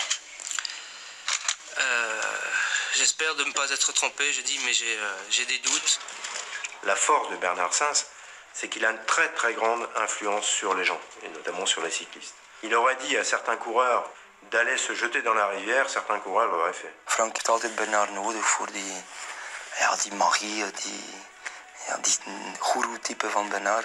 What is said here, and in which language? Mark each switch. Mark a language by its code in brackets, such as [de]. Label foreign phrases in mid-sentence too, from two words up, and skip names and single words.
[fr] J'espère de ne pas être trompé, je dis, mais j'ai des doutes. La force de Bernard Sainz, c'est qu'il a une très très grande influence sur les gens, et notamment sur les cyclistes. Il aurait dit à certains coureurs d'aller se jeter dans la rivière, certains coureurs l'auraient fait. [nl] Frank heeft altijd Bernard nodig voor die magie, die goeroe-type van Bernard.